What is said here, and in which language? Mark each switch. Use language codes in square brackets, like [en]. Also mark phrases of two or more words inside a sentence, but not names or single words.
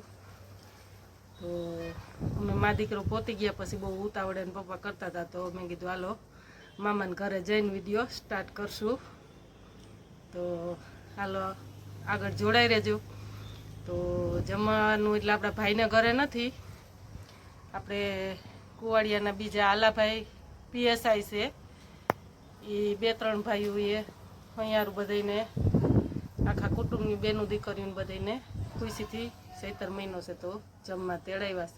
[gu] તો અમે મા દીકરો પોતી ગયા પછી બહુ ઉતાવળે એન પપ્પા કરતા હતા તો મેં કીધું હાલો મામાને ઘરે જઈને વિડિયો સ્ટાર્ટ કરશું। તો હાલો આગળ જોડાઈ રહેજો। તો જમવાનું એટલે આપણા ભાઈને ઘરે નથી, આપણે કુવાડિયાના બીજા આલાભાઈ પીએસઆઈ છે એ બે ત્રણ ભાઈઓ એ અહીંયારું બધાને આખા કુટુંબની બેનું દીકરીઓને બધાને ખુશીથી 17 મહિનો છે તો જમવા તેડાવ્યા છે।